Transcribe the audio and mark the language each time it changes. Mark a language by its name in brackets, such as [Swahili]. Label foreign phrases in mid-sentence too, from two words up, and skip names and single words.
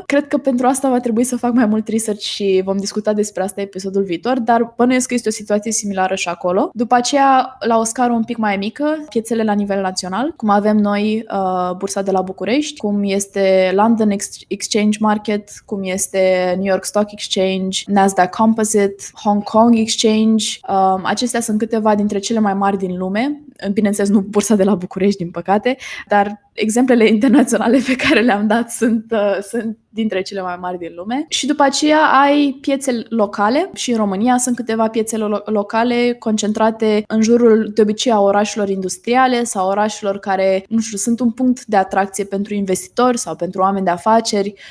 [Romanian] Cred că pentru asta va trebui să fac mai mult research și vom discuta despre asta episodul viitor, dar bănuiesc că este o situație similară și acolo. După aceea, la o scară un pic mai mică, piețele la nivel național, cum avem noi bursa de la București, cum este London Exchange Market, cum este New York Stock Exchange, Nasdaq Composite, Hong Kong Exchange. Acestea sunt câteva dintre cele mai mari din lume. Bineînțeles, nu bursa de la București, din păcate, dar exemplele internaționale pe care le-am dat sunt dintre cele mai mari din lume. Și după aceea ai piețe locale și în România sunt câteva piețe locale concentrate în jurul, de obicei, a orașelor industriale sau orașelor care, nu știu, sunt un punct de atracție pentru investitori sau pentru oameni de afaceri.